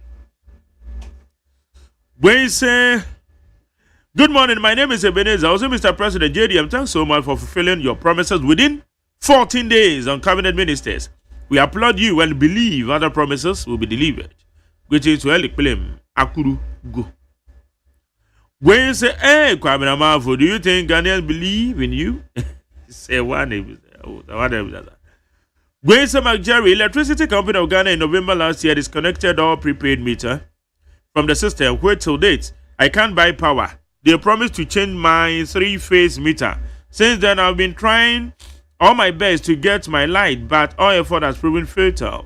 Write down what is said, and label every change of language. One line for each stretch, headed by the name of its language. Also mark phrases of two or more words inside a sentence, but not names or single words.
English: When you say, good morning, my name is Ebenezer. Also, Mr. President JDM, thanks so much for fulfilling your promises within 14 days on cabinet ministers. We applaud you and believe other promises will be delivered. Greetings to Elik Plem, Akuru, go. When you say, hey, Kwame Amafo, do you think Ghanaians believe in you? Say one name. When say McJerry, Electricity Company of Ghana in November last year disconnected all prepaid meter from the system. Wait till date. I can't buy power. They promised to change my 3-phase meter. Since then, I've been trying all my best to get my light, but all effort has proven futile.